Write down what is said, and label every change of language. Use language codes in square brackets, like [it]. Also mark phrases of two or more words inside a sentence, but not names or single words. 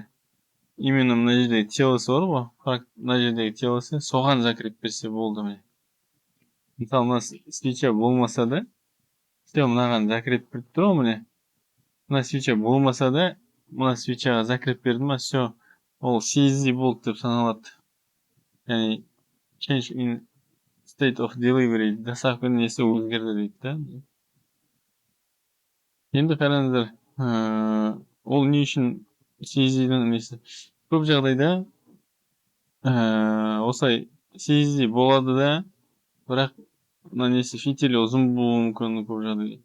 [kk] Именно мына жердегі телосы бар ғой, мына жердегі телосы, соған закреп берсе болды міне. Мысалы, мына свеча болмаса да, все мынаған закреп беріп тұр ғой міне. Мына свеча болмаса да, мына свечаға закреп берді ма, все, ол CSD болды деп саналады. [en] Яғни change in state of delivery, [kk] доставка несі өзгерді дейді да. Енді қараңыздар, ол не үшін CSD-дің несі? Көп жағдайда осылай CSD болады да, бірақ мына несі фитилі ұзын болуы мүмкін көп жағдайда.